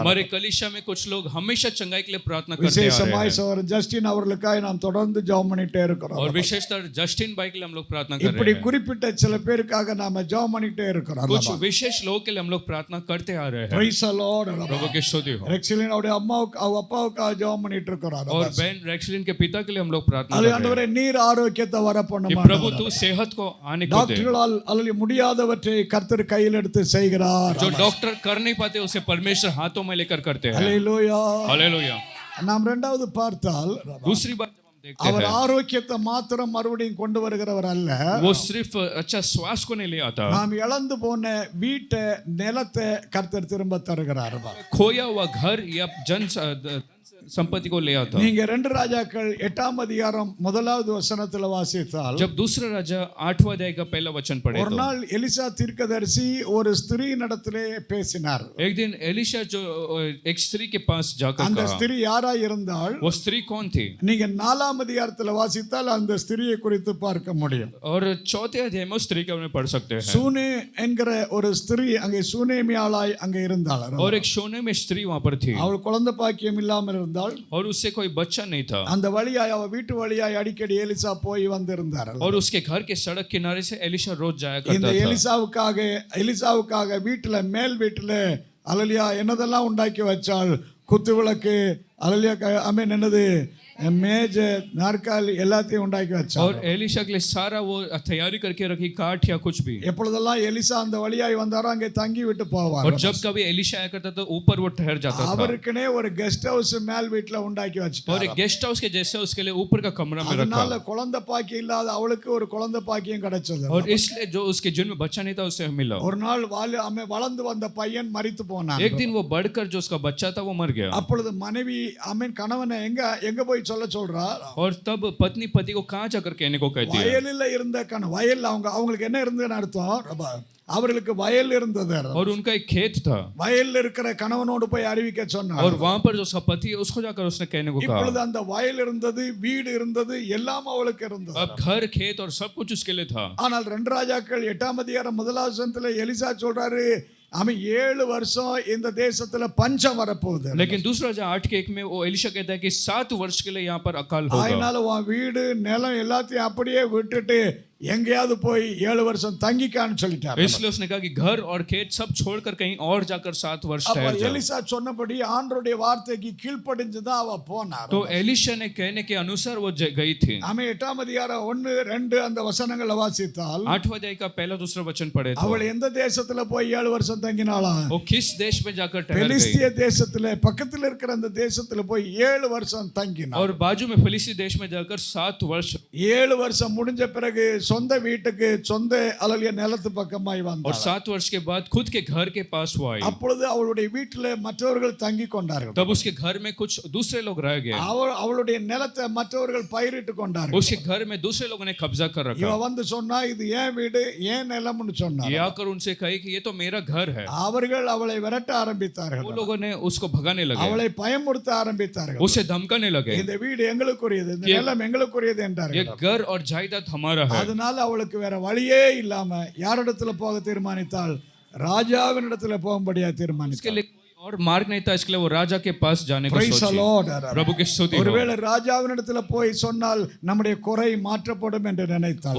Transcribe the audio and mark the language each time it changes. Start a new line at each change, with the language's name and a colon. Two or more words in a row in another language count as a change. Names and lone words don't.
Hindi: हमारे कलिशा में कुछ लोग हमेशा चंगाई के लिए प्रार्थना करते आ रहे
Tamil: விசேஷமாய்
Hindi: हैं,
Tamil: சகோதரர் ஜஸ்டின் அவர்களுக்காக நாம் தொடர்ந்து ஜெபம் பண்ணிட்டே இருக்கிறோம்
Hindi: और विशेषतर जस्टिन भाई के लिए हम लोग प्रार्थना कर
Tamil: இப்படி
Hindi: रहे हैं।
Tamil: குறிப்பிட்ட சில பேருக்காக நாம ஜெபம் பண்ணிட்டே இருக்கிறோம்
Hindi: कुछ विशेष लोगों के लिए हम लोग प्रार्थना करते आ रहे हैं।
English: Praise the Lord
Hindi: प्रभु की स्तुति हो,
Tamil: ரெக்ஸிலின் அவருடைய அம்மாவுக்கு அவங்க அப்பாவுக்காக ஜெபம் பண்ணிட்டு இருக்கிறார்
Hindi: और बहन रेक्सलिन के पिता के लिए हम लोग प्रार्थना कर
Tamil: அல்ல
Hindi: रहे हैं
Tamil: ஆண்டவரே நீர் ஆரோக்கியத்தை வர
Hindi: कि
Tamil: பண்ணுமா
Hindi: प्रभु तू सेहत को आने को दे।
Tamil: டாக்டர்களால் அல்ல முடியாதவற்றை கர்த்தர் கையில் எடுத்து செய்கிறார்
Hindi: जो डॉक्टर कर नहीं पाते उसे परमेश्वर हाथों में लेकर करते हैं।
Tamil: அல்லேலூயா
Hindi: हालेलुया।
Tamil: நாம் இரண்டாவது பார்த்தால்
Hindi: दूसरी बात जब हम देखते
Tamil: அவர்
Hindi: हैं,
Tamil: ஆரோக்கியத்தை மாத்திரம் மறுபடியும் கொண்டு வருகிறவர் அல்ல
Hindi: वो सिर्फ अच्छा श्वास को नहीं ले आता,
Tamil: நாம் இழந்து போன வீட்டை நிலத்தை கர்த்தர் திரும்ப தருகிறார்
Hindi: खोया हुआ घर या जन संपत्ति को ले आता।
Tamil: நீங்க 2 ராஜாக்கள் 8ஆம் அதிகாரம் 1வது வசனத்துல வாசித்தால்
Hindi: जब दूसरा राजा 8वां अध्याय का पहला वचन पढ़े
Tamil: ஒரு
Hindi: तो
Tamil: நாள் எலிசா தீர்க்கதரிசி ஒரு ஸ்திரீ நடத்திலே பேசினார்
Hindi: एक दिन एलिशा जो एक स्त्री के पास जाकर
Tamil: அந்த
Hindi: कहा,
Tamil: ஸ்திரீ யாராய் இருந்தால்
Hindi: वो स्त्री कौन थी?
Tamil: நீங்க 4ஆம் அதிகாரத்துல வாசித்தால் அந்த ஸ்திரியை குறித்து பார்க்க முடியும்
Hindi: और चौथे अध्याय में उस स्त्री के बारे में पढ़ सकते हैं,
Tamil: சூனே என்கிற ஒரு ஸ்திரீ அங்கே சூனேமியாளாய் அங்கே இருந்தாள்
Hindi: और एक सोने में स्त्री वहां पर थी,
Tamil: அவள் குழந்தை பாக்கியம் இல்லாமல் இருந்தால்
Hindi: और उससे कोई बच्चा नहीं था,
Tamil: அந்த வழியாய் அவ வீட்டு வழியாய் அடிக்கடி எலிசா போய் வந்திருந்தார்
Hindi: और उसके घर के सड़क किनारे से एलिशा रोज जाया
Tamil: இந்த
Hindi: करता था।
Tamil: எலிசாவுக்காக வீட்டுல மேல் வீட்டுல அல்லேலூயா என்னதெல்லாம் உண்டாக்கி வச்சாள் குத்து விளக்கு அல்லேலூயா அமீன் என்னது மேஜ நாற்காலி எல்லாத்தையும் உண்டாக்கி வச்சாள்
Hindi: और एलिशा के लिए सारा वो तैयारी करके रखी, काठ या कुछ भी।
Tamil: எப்பொழுதெல்லாம் எலிசா அந்த வழியாய் வந்தாரோ அங்கே தங்கி விட்டு போவார்
Hindi: और जब कभी एलिशा आया करता तो ऊपर वो ठहर जाता था,
Tamil: அவருக்குனே ஒரு
English: guest house
Tamil: மேல் வீட்டுல உண்டாக்கி
Hindi: और
Tamil: வச்சுட்டார்
Hindi: एक
English: guest house
Hindi: के जैसे उसके लिए ऊपर का कमरा में रखा,
Tamil: அதனால குழந்தை பாக்கியம் இல்லாத அவளுக்கு ஒரு குழந்தை பாக்கியம் கிடைச்சது
Hindi: और इसलिए जो उसके जीवन में बच्चा नहीं था उसे मिला।
Tamil: ஒரு நாள் வளர்ந்து வந்த பையன் மரித்து போனான்
Hindi: एक दिन वो बढ़कर जो उसका बच्चा था वो मर गया,
Tamil: அப்பொழுது மனைவி கணவனை எங்க போய் சொல்றா
Hindi: और तब पत्नी पति को कहाँ जाकर कहने को कहती है?
Tamil: வயலில் இருந்த வயல் அவங்களுக்கு என்ன இருந்ததுன்னு அர்த்தம் அவர்களுக்கு வயல் இருந்தது
Hindi: और उनका एक खेत था,
Tamil: வயல்ல இருக்கிற கணவனோடு போய் அறிவிக்க சொன்னார்
Hindi: और वहां पर जो उसका पति है उसको जाकर उसने कहने को कहा।
Tamil: இப்பொழுது அந்த வயல் இருந்தது வீடு இருந்தது எல்லாம் அவளுக்கு இருந்தது
Hindi: अब घर खेत और सब कुछ उसके लिए था।
Tamil: ஆனால் 2 ராஜாக்கள் 8ஆம் அதிகாரம் 1வது வசனத்துல எலிசா சொல்றாரு அவன் 7 வருஷம் இந்த தேசத்துல பஞ்சம் வரப்போகுது
Hindi: लेकिन दूसरा राजा 8:1 में वो एलिशा कहता है कि 7 वर्ष के लिए यहाँ पर अकाल होगा,
Tamil: அதனால உன் வீடு நிலம் எல்லாத்தையும் அப்படியே விட்டுட்டு எங்கேயாவது போய் 7 வருஷம் தங்கிக்கான்னு சொல்லிட்டார்.
Hindi: इसलिए उसने कहा कि घर और खेत सब छोड़कर कहीं और जाकर 7 वर्ष
Tamil: அப்ப
Hindi: ठहर जाओ.
Tamil: எலிசா சொன்னபடி ஆண்டவருடைய வார்த்தைக்கு கீழ்ப்படிஞ்சு தான் அவ போனார்.
Hindi: तो एलिशा ने कहने के अनुसार वो गई थी.
Tamil: ஆமே 8ஆம் அதிகாரம் 1 2 அந்த வசனங்களை வாசித்தால்
Hindi: 8वें अध्याय का पहला दूसरा वचन पढ़े तो
Tamil: அவள் எந்த தேசத்துல போய் 7 வருஷம் தங்கினாளா?
Hindi: वो किस देश में जाकर ठहर गई?
Tamil: பெலிஸ்திய தேசத்துல பக்கத்துல இருக்கிற அந்த தேசத்துல போய் 7 வருஷம் தங்கினாள்.
Hindi: और बाजू में फिलिस्ती देश में जाकर 7 वर्ष.
Tamil: 7 வருஷம் முடிஞ்ச பிறகு சொந்த வீட்டுக்கு சொந்த அலலிய நிலத்து பக்கமாய்
Hindi: और
Tamil: வந்தாள்.
Hindi: 7 वर्ष के बाद खुद के घर के पास वो आई.
Tamil: அப்பொழுது அவளுடைய வீட்டிலே மற்றவர்கள் தங்கி கொண்டார்கள்.
Hindi: तब उसके घर में कुछ दूसरे लोग रह गए.
Tamil: அவளுடைய நிலத்தை மற்றவர்கள் பயிரிட்டு கொண்டார்கள்.
Hindi: उसके घर में दूसरे लोगों ने कब्जा कर
Tamil: இவ
Hindi: रखा.
Tamil: வந்து சொன்னா இது ஏன் வீடு ஏன் நிலம்னு சொன்னார்.
Hindi: ये आकर उनसे कहे कि ये तो मेरा घर है.
Tamil: அவர்கள் அவளை விரட்ட ஆரம்பித்தார்கள்.
Hindi: वो लोगों ने उसको भगाने लगे,
Tamil: அவளை பயமுறுத்த ஆரம்பித்தார்கள்.
Hindi: उसे धमकाने लगे.
Tamil: இந்த வீடு எங்களுக்குரியது, இந்த நிலம் எங்களுக்குரியது
Hindi: ये
Tamil: என்றார்கள்.
Hindi: घर और जायदाद हमारा है.
Tamil: அதனால அவளுக்கு வேற வழியே இல்லாம யாரிடத்துல போக தீர்மானித்தாள்? ராஜாவினிடத்துல போகும்படியா
Hindi: इसके
Tamil: தீர்மானித்தாள்.
Hindi: लिए और मार्ग नहीं था, इसके लिए वो राजा के पास जाने को
English: Praise the
Hindi: सोची.
English: Lord.
Hindi: प्रभु की स्तुति हो.
Tamil: ஒருவேளை ராஜாவினிடத்துல போய் சொன்னால் நம்முடைய குறை மாற்றப்படும் என்று நினைத்தாள்.